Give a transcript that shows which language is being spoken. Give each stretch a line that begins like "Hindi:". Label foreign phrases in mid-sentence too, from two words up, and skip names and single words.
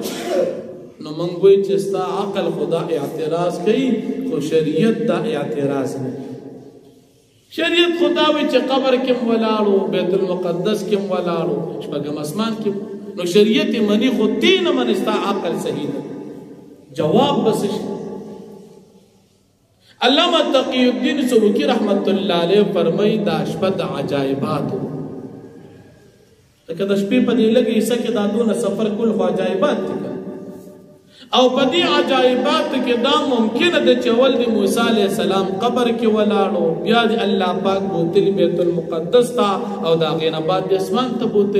Pashto: نو موږ وایو چې ستا عقل خدا اعتراض کوي، خو شریعت دا اعتراض نه. شریعت خدا وی چې قبر کې ولاړو، بیت المقدس کې ولاړو، شپږم اسمان کې. نو شریعت منی خو دین من ستا عقل صحیح ده. جواب بس علامہ تقی الدین سبکی
Arabic: رحمت اللہ علیہ
Pashto: فرمائی دا شپه د عجایباتو. لکه د شپې په دې لږه حصه کې دا دونه سفر کول خو عجایبات دي، او په دې عجایباتو کې دا ممکنه ده چې اول د موسی
Arabic: علیہ السلام
Pashto: قبر کې ولاړو، بیا د الله پاک بوتلی بیت المقدس ته او د هغې نه بعد د اسمان ته بوتلی.